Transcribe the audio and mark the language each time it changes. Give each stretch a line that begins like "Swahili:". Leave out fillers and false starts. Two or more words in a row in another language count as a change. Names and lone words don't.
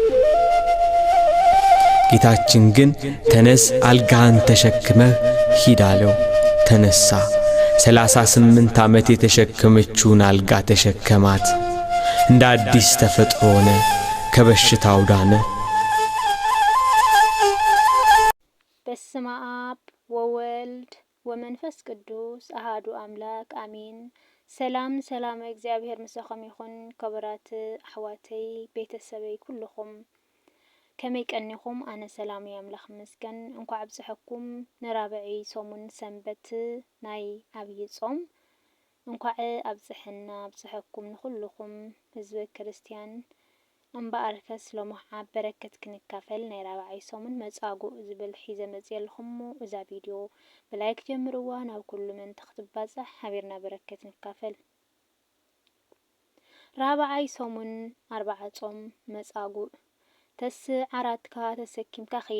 Amharic: ጌታችን ግን ተነስ አልጋህን ተሸክመህ ሂድ አለው። ተነሳ። 38 ዓመት የተሸከመችውን አልጋ ተሸከማት። እንደ አዲስ ተፈጥሮ ሆነ፣ ከበሽታው ዳነ።
Geez: በስመ አብ ወወልድ ወመንፈስ ቅዱስ አሐዱ አምላክ አሜን።
Tigrinya: ሰላም እግዚአብሔር ምስኹም ይኹን። ክቡራት ኣሕዋተይ ቤተሰበይ ኩልኹም ከመይ ቀኒኹም? ኣነ ሰላም ኣምላኽ መስገን። እንኳዕ ኣብጽሕኩም ንራብዒ ሰሙን ሰንበት ናይ ኣብይ ጾም እንኳዕ ኣብጽሕና ኣብጽሕኩም ንኹልኹም ህዝበ ክርስቲያን እምበኣርከስ ሎማ ኣብ በረከት ክንካፈል ናይ ራብዓይ ሰሙን መጻጉዕ ዝብል ሒዘ መጽየልኹም እዛ ቪድዮ ብላይክ ጀምርዋ ናብ ኩሉ መን ተኽትባጽሕ ሓቢርና በረከት ንካፈል። ራብዓይ ሰሙን 4 ጾም መጻጉዕ ተስዕ 4 ተሰኪምካ ኸይድ።